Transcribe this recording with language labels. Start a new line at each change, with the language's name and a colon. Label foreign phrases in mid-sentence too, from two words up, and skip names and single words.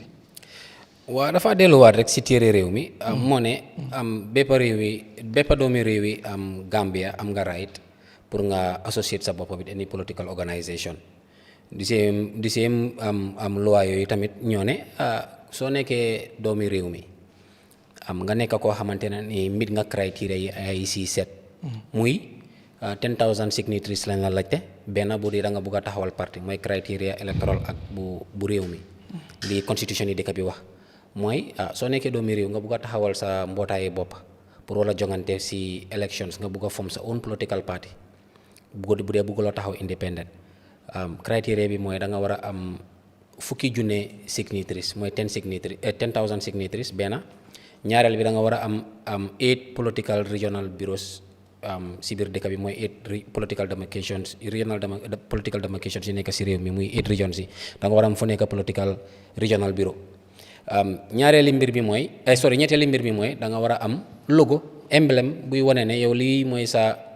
Wolof: waaw dafa delluwaat rek si téere réew mi moo ne bépp doomi réew yi Gambia am nga right pour nga associate sa bopp
English: with any political organisation
Wolof: di same loi yooyu tamit ñoo ne soo nekkee doomi réew mi nga nekk koo xamante ne ni mit nga criteria yi ay si set muy 10,000 signatories lañ la laajte benn bu dee da nga bugg a taxawal parti mooy criteria électoral ak bu réew mi li constitution yi dëkk bi wax mooy soo nekkee doomi réew nga bugg a taxawal sa mbootaayu bopp pour wala jongante si elections nga bugg a form sa own
English: political party
Wolof: bu dee bugguloo taxaw
English: independent criteria
Wolof: bi mooy da nga war a am 10,000 signatories mooy 10,000 signatories benn ñaareel bi da nga war a am 8
English: political regional bureaus
Wolof: si biir dëkk bi mooy 8
English: political demarcations
Wolof: yu nekk si réew mi muy 8 regions yi da nga war a am fu nekk
English: political regional bureau
Wolof: ñetteeli mbir bi mooy da nga war a am logo emblème buy wane ne yow lii mooy sa